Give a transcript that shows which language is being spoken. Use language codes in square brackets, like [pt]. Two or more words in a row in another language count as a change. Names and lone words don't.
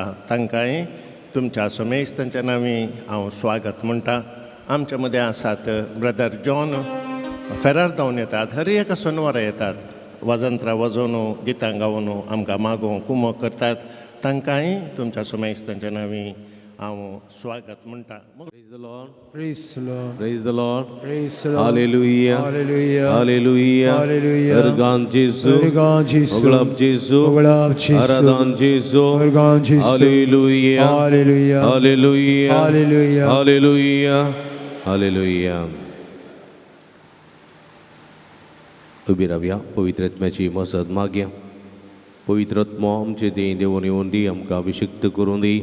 [kok] तांकांय तुमच्या सोमेस्तांच्या नांवी हांव स्वागत म्हणटा. आमच्या मदें आसात ब्रदर जॉन फेरार जावन येतात, हर एका सोनवारा येतात, वजंत्रां वाजोवन गितां गावन आमकां मागोवंक कुमो करतात. तांकांय तुमच्या सोमेस्तांच्या नांवी हांव स्वागत म्हणटा. [en] Praise the Lord. Praise the Lord. Praise the Lord. Praise the Lord. Hallelujah. Hallelujah. Hallelujah. Hallelujah. [kok] Ergan Jesu. Ergan Jesu. Oglab Jesu. Oglab Jesu. Aradan Jesu. Ergan Jesu. [en] Hallelujah. Hallelujah. Hallelujah. Hallelujah. Hallelujah. Hallelujah. [kok] उबी रावया, पवित्र आत्म्याची मसत मागया. पवित्र आत्मा आमचे देवन येवन दी, आमकां अभिषिक्त करून दी.